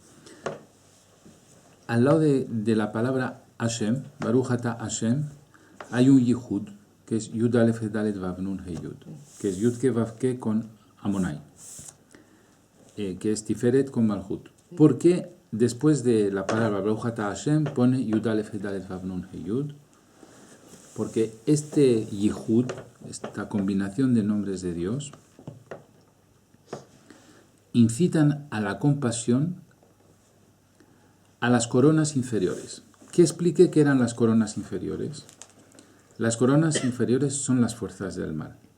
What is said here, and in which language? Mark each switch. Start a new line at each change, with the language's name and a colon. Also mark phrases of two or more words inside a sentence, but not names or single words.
Spanish: Al lado de la palabra Hashem,
Hebrew: ברוך אתה השם,
Spanish: hay un Yihud, que es
Hebrew: יוד אלף דלת ואו נון הא יוד,
Spanish: que es
Hebrew: יוד קא ואו קא
Spanish: con Amonai, que es Tiferet con Malhut. ¿Por qué después de la palabra
Hebrew: ברוך אתה השם
Spanish: pone
Hebrew: יוד אלף דלת ואו נון הא יוד?
Spanish: Porque este Yihud, esta combinación de nombres de Dios, incitan a la compasión a las coronas inferiores. ¿Qué explique qué eran las coronas inferiores? Las coronas inferiores son las fuerzas del mal.